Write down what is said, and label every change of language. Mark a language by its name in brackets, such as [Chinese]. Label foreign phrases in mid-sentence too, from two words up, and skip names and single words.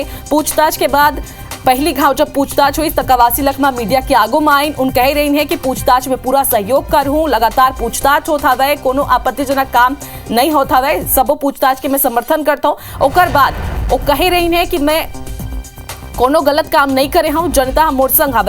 [Chhattisgarhi] पूछताछ के बाद पहली घाव जब पूछताछ हुई तो कवासी लखमा मीडिया के आगो में आईन, उन कह रही है कि पूछताछ में पूरा सहयोग कर हूं, लगातार पूछताछ होता है, कोनो आपत्तिजनक काम नहीं होता है, सबो पूछताछ के मैं समर्थन करता हूं। ओकर बाद वो कह रही है कि मैं कोनो गलत काम नहीं करे हूं, जनता मोर संग हवे।